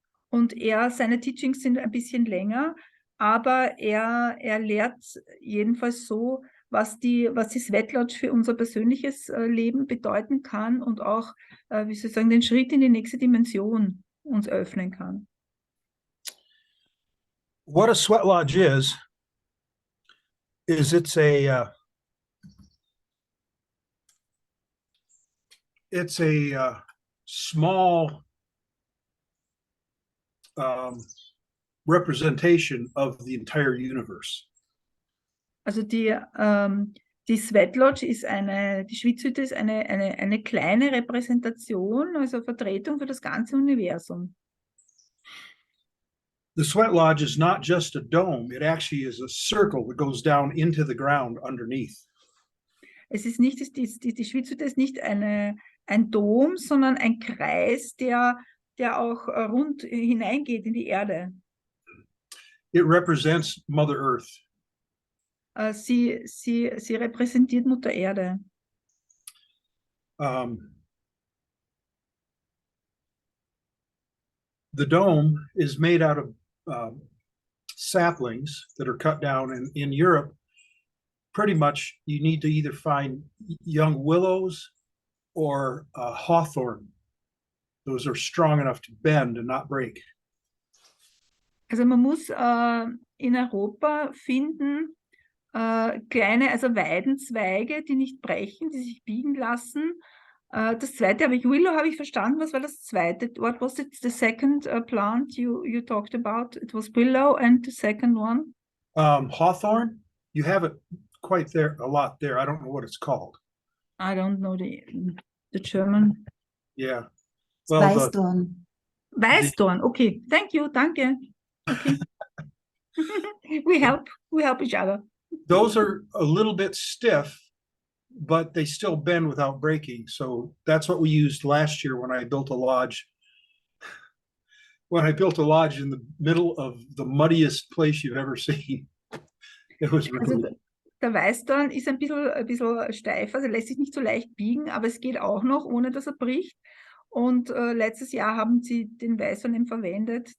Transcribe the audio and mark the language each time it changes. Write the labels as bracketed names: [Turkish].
[German] Und seine Teachings sind ein bisschen länger, aber er lehrt jedenfalls so, was die Sweat Lodge für unser persönliches Leben bedeuten kann und auch, wie soll ich sagen, den Schritt in die nächste Dimension uns öffnen kann. [English] What a sweat lodge is it's a small representation of the entire universe. [German] Also die Sweat Lodge ist die Schwitzhütte ist eine kleine Repräsentation, also Vertretung für das ganze Universum. [English] The sweat lodge is not just a dome, it actually is a circle that goes down into the ground underneath. [German] Es ist nicht, die Schwitzhütte ist nicht ein Dom, sondern ein Kreis, der auch rund hineingeht in die Erde. [English] It represents Mother Earth. [German] Sie repräsentiert Mutter Erde. [English] The dome is made out of saplings that are cut down, and in Europe, pretty much you need to either find young willows or hawthorn. Those are strong enough to bend and not break. [German] Also man muss in Europa finden kleine, also Weidenzweige, die nicht brechen, die sich biegen lassen. Das zweite Willow habe ich verstanden. Was war das zweite? [English] What was it? The second plant you talked about? It was willow, and the second one? Hawthorn, you have it quite there, a lot there. I don't know what it's called. I don't know the German. Yeah. Well, [German] Weißdorn. [English] Weißdorn, okay. Thank you, [German] danke. [English] Okay. we help each other. Those are a little bit stiff, but they still bend without breaking. So that's what we used last year when I built a lodge. When I built a lodge in the middle of the muddiest place you've ever seen. It was really... [German] Also der Weißdorn ist ein bisschen steif, also lässt sich nicht so leicht biegen, aber es geht auch noch, ohne dass er bricht. Und letztes Jahr haben sie den Weißdorn eben verwendet.